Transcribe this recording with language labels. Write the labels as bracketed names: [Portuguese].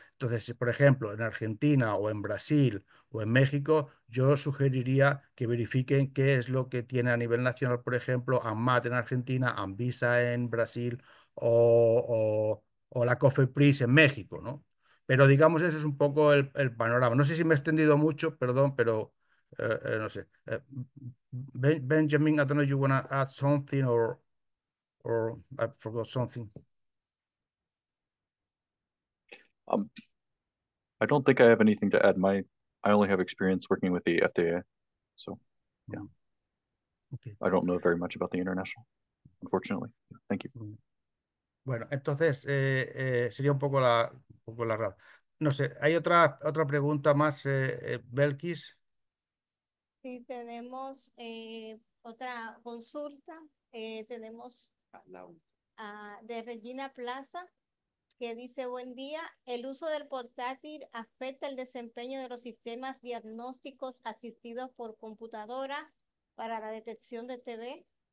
[Spanish] Entonces, si, por ejemplo, en Argentina o en Brasil o en México, yo sugeriría que verifiquen qué es lo que tiene a nivel nacional, por ejemplo, ANMAT en Argentina, ANVISA en Brasil o la COFEPRIS en México, ¿no? Pero digamos, eso es un poco el panorama. No sé si me he extendido mucho, perdón, pero no sé. [English] Benjamin, I don't know if you want to add something or I forgot something. Um, I don't think I have anything to add. I only have experience working with the FDA, so yeah, Okay. I don't know very much about the international, unfortunately. Thank you. [Spanish] Bueno, entonces sería un poco la. No sé, ¿hay otra pregunta más, Belkis? Sí, tenemos otra consulta. Tenemos de Regina Plaza, que dice: buen día, el uso del portátil afecta el desempeño de los sistemas diagnósticos asistidos por computadora para la detección de TB.